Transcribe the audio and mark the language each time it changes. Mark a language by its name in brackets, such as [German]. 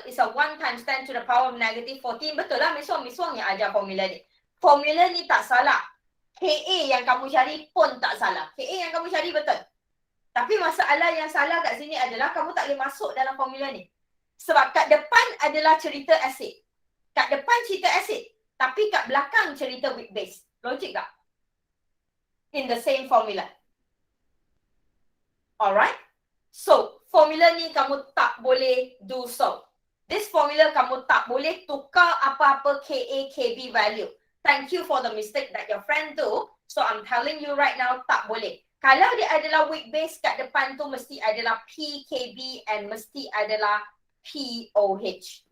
[English] It's a 1 times 10 to the power of negative 14. [Malay] Betul lah Miss Wong yang ajar formula ni. Formula ni tak salah. KA yang kamu cari pun tak salah. KA yang kamu cari betul. Tapi masalah yang salah kat sini adalah kamu tak boleh masuk dalam formula ni. Sebab kat depan adalah cerita asid. Kat depan cerita asid. Tapi kat belakang cerita weak base. Logik tak? [English] In the same formula. [Malay] Alright? So, formula ni kamu tak boleh [English] do so. This formula [Malay] kamu tak boleh tukar apa-apa KA, KB value. [English] Thank you for the mistake that your friend do. So, I'm telling you right now, [Malay] tak boleh. Kalau dia adalah weak base kat depan tu mesti adalah PKB and mesti adalah POH.